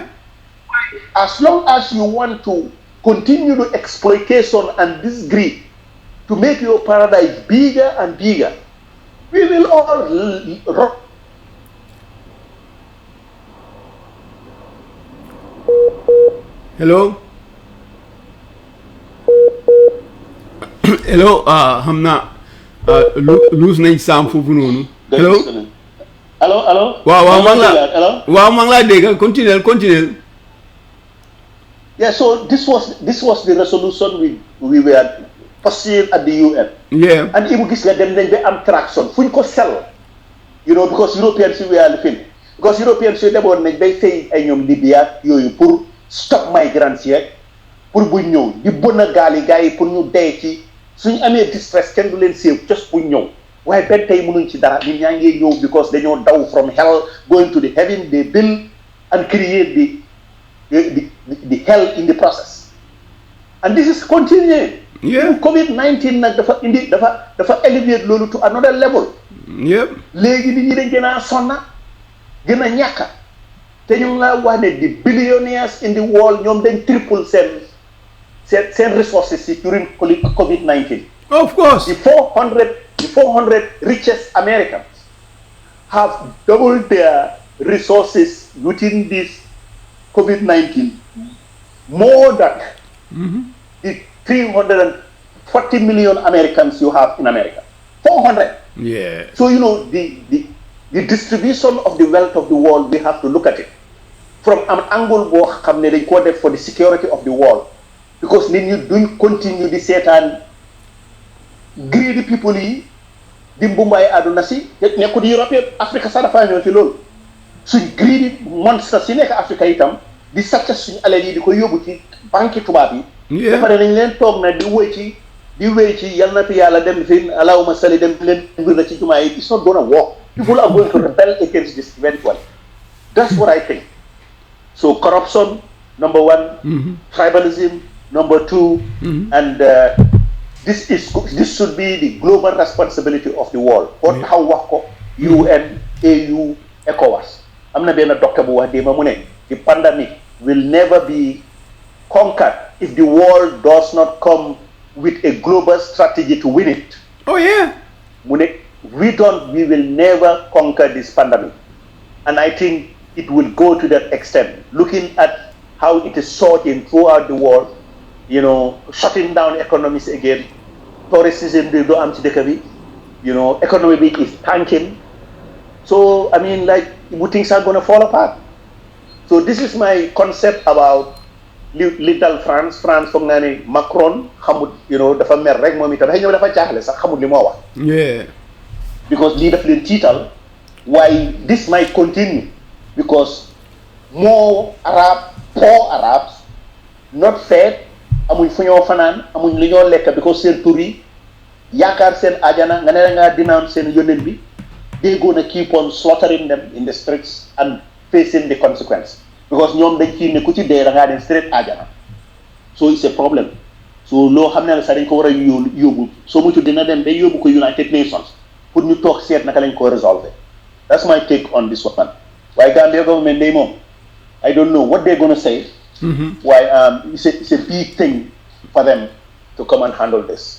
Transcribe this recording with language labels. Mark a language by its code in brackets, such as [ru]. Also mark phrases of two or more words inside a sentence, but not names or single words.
[en] As long as you want to continue the exploitation and this greed to make your paradise bigger and bigger, we will all Hello. Hello. [wo] Xam naa lose nañ saam foofu noonu. [en] Hello. Hello. [wo] waaw maa ngi laa dégg continuer. [en] Yeah, so this was the resolution we were pursuing at the UN. Yeah. [wo] And Ibu gis nga dem nañ ba am traction fuñ ko sell. [en] Because Europeans we are living. Because Europeans [wo] yi demoon nañ bay fay ay ñoom Libya yooyu pour [en] stop migrants [wo] yeeg pour buñ ñëw di bon a gaal yi gars yi pour ñu dee ci suñ amee distress kenn du leen séew just buñ ñëw waaye benn tey mënuñ ci dara nit ñaa ngi ñëw because dañoo daw [en] from hell going to the heaven they build and create the hell in the process and this is continuing. Yeah. [wo] COVID-19 nag dafa elevate loolu [en] to another level. Yep. [wo] léegi nit ñi dañ gën a sonna gën a ñàkka te ñu ngi la wax ne [en] the billionaires in the world [wo] ñoom dañ triple seen resources yi [en] during COVID-19. Of course. The 400 richest Americans have doubled their resources within this COVID-19 more than the 340 million Americans you have in America. 400. Yeah. So the distribution of the wealth of the world, we have to look at it from an angle [wo] boo xam ne dañ koo def [en] for the security of the world, because [wo] nit ñi duñ [en] continue [wo] di seetaan [en] greedy people [wo] yi di mbumbaay àdduna si nekkul Europe yëpp Afrique sax dafa ñëw ci loolu suñ greedy monstre si nekk Afrique itam di sàcc suñu alal yi di ko yóbbu ci banque tubaab yi. ba pare dañ leen toog na di wéy ci yal na fi yàlla dem fi [ar] allahumma salli [wo] dem leen mbir la ci jumaa yi. [en] It's not gonna work. People are going to rebel against this eventually. That's what I think. So corruption, number one, tribalism, number two, and this should be the global responsibility of the world. What how [wo] wax ko [en] UN, AU, ECOWAS. [wo] am na benn docteur bu wax démb mu ne [en] the pandemic will never be conquered if the world does not come with a global strategy to win it. Oh yeah. we will never conquer this pandemic. And I think it will go to that extent. Looking at how it is sorting throughout the world, shutting down economies again, tourism, economy is tanking. So, I mean, things are going to fall apart. So this is my concept about little France [wo] foog naa ne Macron xamut dafa mer rek moom itam xëy na dafa jaaxle sax xamut li moo wax. [en] Yeah. [wo] Because lii daf leen tiital waaye [en] this might continue because poor Arabs not fed [wo] amuñ fu ñoo fanaan amuñ li ñoo lekk because seen tur yi yaakaar seen ajana nga ne la ngaa denounce seen yónneen bi [en] they gonna keep on slaughtering them in the streets and facing the consequence [wo] because ñoom dañ ci ne ku ci dee da ngaa dem straight ajana [en] so it's a problem [wo] so loo xam ne la sax dañ ko war a yóbbu soo muccu dina dem day yóbbu ko [en] United Nations [wo] pour ñu toog seet naka lañ ko résolver [en] that's my take on this one [wo] waaye Gambia government day moom [en] I don't know what they're gonna say why it's a big thing for them to come and handle this.